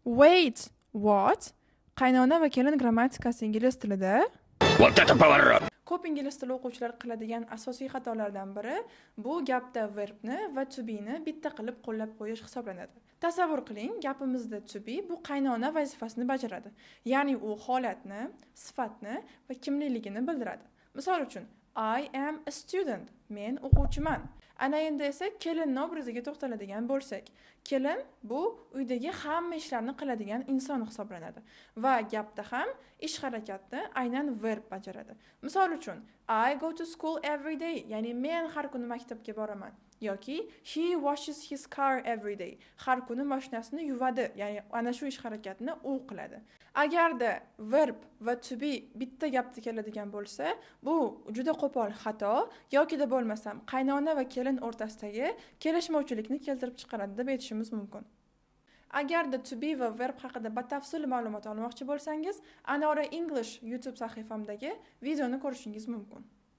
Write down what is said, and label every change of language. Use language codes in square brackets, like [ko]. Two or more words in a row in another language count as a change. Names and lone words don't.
[en] Wait, what? [uz] Qaynona va kelin grammatikasi ingliz tilida? Ko'p ingliz tili o'quvchilar qiladigan asosiy xatolardan biri bu gapda verbni va [en] to be [uz] ni bitta qilib qo'llab qo'yish hisoblanadi. Tasavvur qiling, gapimizda [en] to be [uz] bu qaynona vazifasini bajaradi. Ya'ni u holatni, sifatni va kimligini bildiradi. Misol uchun, [en] I am a student. [uz] Men o'quvchiman. Ana endi esa kelinning obraziga to'xtaladigan bo'lsak, kelin bu uydagi hamma ishlarni qiladigan inson hisoblanadi va gapda ham ish harakatni aynan verb bajaradi. Misol uchun, [en] I go to school every day, [uz] ya'ni men har kuni maktabga boraman. [en] Yoki he washes his car every day. [uz] Har kuni mashinasini yuvadi, ya'ni ana shu ish harakatni u qiladi. Agarda verb va [en] to be [uz] bitta gapda keladigan bo'lsa, bu juda qo'pol xato yoki da bo'lmasam qaynona va kelin o'rtasidagi kelishmovchilikni keltirib chiqaradi deb aytishimiz mumkin. Agarda [en] to be [uz] va verb haqida batafsil ma'lumot olmoqchi bo'lsangiz, Anora English YouTube sahifamdagi videoni ko'rishingiz mumkin.